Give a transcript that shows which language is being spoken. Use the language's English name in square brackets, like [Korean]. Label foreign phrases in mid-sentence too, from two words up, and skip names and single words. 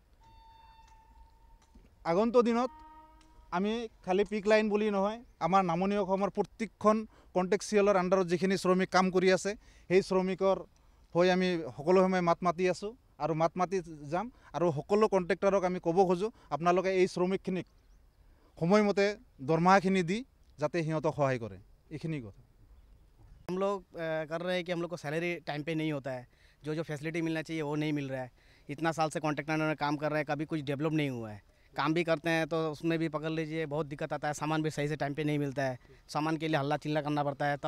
[Assamese] আগন্তুক দিনত আমি খালি পিক লাইন বুলি নহয়, আমাৰ নামনি অসমৰ প্ৰত্যেকখন কণ্ট্ৰেক্সুৱেলৰ আণ্ডাৰত যিখিনি শ্ৰমিক কাম কৰি আছে সেই শ্ৰমিকৰ হৈ আমি সকলো সময় মাত মাতি আছোঁ আৰু মাত মাতি যাম। আৰু সকলো কণ্ট্ৰেক্টৰক আমি ক'ব খোজোঁ আপোনালোকে এই শ্ৰমিকখিনিক সময়মতে দৰমহাখিনি দি যাতে সিহঁতক সহায় কৰে। এইখিনি কথা [Hindi] हम लोग कर रहे हैं कि हम लोग को सैलरी टाइम पे नहीं होता है। जो फैसिलिटी मिलना चाहिए वो नहीं मिल रहा है। इतना साल से कॉन्ट्रैक्टर में काम कर रहे हैं, कभी कुछ डेवलप नहीं हुआ है। काम भी करते हैं तो उसमें भी पकड़ लीजिए बहुत दिक्कत आता है। सामान भी सही से टाइम पे नहीं मिलता है। सामान के लिए हल्ला चिल्ला करना पड़ता है।